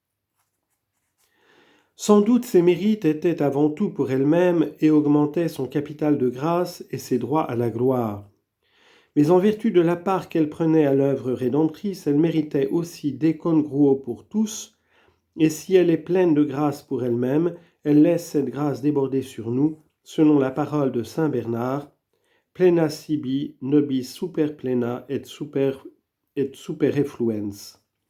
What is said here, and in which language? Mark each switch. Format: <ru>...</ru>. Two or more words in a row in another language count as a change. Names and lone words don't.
<fr>Sans doute ces mérites étaient avant tout pour elle-même et augmentaient son capital de grâce et ses droits à la gloire. Mais en vertu de la part qu'elle prenait à l'œuvre rédemptrice, elle méritait aussi des congruo pour tous, et si elle est pleine de grâce pour elle-même, elle laisse cette grâce déborder sur nous, selon la parole de saint Bernard,</fr> <la>plena sibi nobis super plena et super effluens.</la>